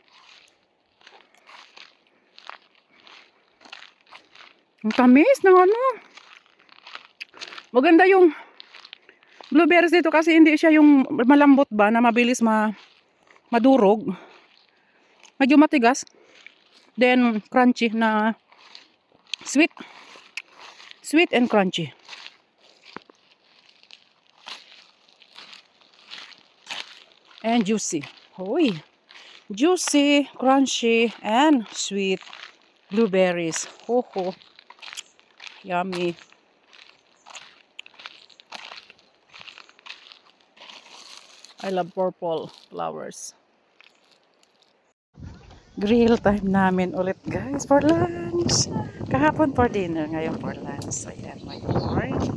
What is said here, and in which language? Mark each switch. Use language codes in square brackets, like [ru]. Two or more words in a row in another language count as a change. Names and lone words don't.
[tl] Ang tamis ng maganda yung blueberries dito kasi hindi siya yung malambot ba na mabilis madurog. Medyo matigas. Then [en] crunchy na sweet. Sweet and crunchy. And juicy. Hoy. Juicy, crunchy, and sweet blueberries. Ho ho. Yummy. I love purple flowers. Grill time [tl] namin ulit, guys, [en] for lunch. [tl] Kahapon [en] for dinner, [tl] ngayon [en] for lunch. Ayan, my morning.